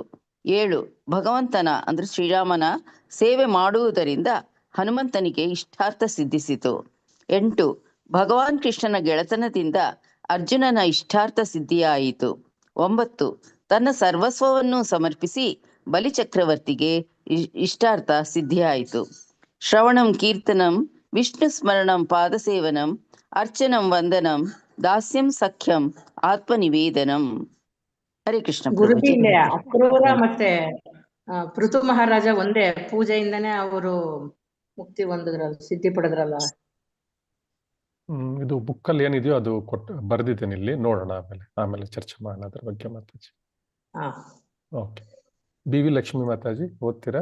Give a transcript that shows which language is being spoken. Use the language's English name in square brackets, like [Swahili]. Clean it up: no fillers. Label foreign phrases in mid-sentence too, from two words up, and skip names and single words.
[Kannada] 7 ಭಗವಂತನ ಅಂದ್ರೆ ಶ್ರೀರಾಮನ ಸೇವೆ ಮಾಡುವುದರಿಂದ ಹನುಮಂತನಿಗೆ ಇಷ್ಟಾರ್ಥ ಸಿದ್ಧಿಸಿತು. 8 ಭಗವಾನ್ ಕೃಷ್ಣನ ಗೆಳೆತನದಿಂದ ಅರ್ಜುನನ ಇಷ್ಟಾರ್ಥ ಸಿದ್ಧಿಯಾಯಿತು. 9 ತನ್ನ ಸರ್ವಸ್ವವನ್ನು ಸಮರ್ಪಿಸಿ ಬಲಿಚಕ್ರವರ್ತಿಗೆ ಇಷ್ಟಾರ್ಥ ಸಿದ್ಧಿಯಾಯಿತು. [Sanskrit] ಶ್ರವಣಂ, ಕೀರ್ತನಂ, ವಿಷ್ಣು ಸ್ಮರಣಂ, ಪಾದಸೇವನಂ, ಅರ್ಚನಂ, ವಂದನಂ, ದಾಸ್ಯಂ, ಸಖ್ಯಂ, ಆತ್ಮನಿವೇದನಂ. ಹರೇ ಕೃಷ್ಣ. [Kannada] ಗುರುಜಿಂದೆ ಅಕ್ರೂರ ಮತ್ತೆ ಪೃಥು ಮಹಾರಾಜ ಒಂದೇ ಪೂಜೆಯಿಂದನೇ ಅವರು ಮುಕ್ತಿ ಹೊಂದಿದ್ರಲ್ಲ, ಸಿದ್ಧಿ ಪಡೆದ್ರಲ್ಲ. ಇದು ಬುಕ್ಕಲ್ಲಿ ಏನಿದೆಯೋ ಅದು ಬರ್ದಿದ್ದೇನೆ, ಇಲ್ಲಿ ನೋಡೋಣ, ಆಮೇಲೆ ಚರ್ಚೆ ಮಾಡೋಣ ಅದ್ರ ಬಗ್ಗೆ ಮಾತಾಜಿ. ಓಕೆ. ಬಿ.ವಿ. ಲಕ್ಷ್ಮಿ ಮಾತಾಜಿ ಓದ್ತೀರಾ?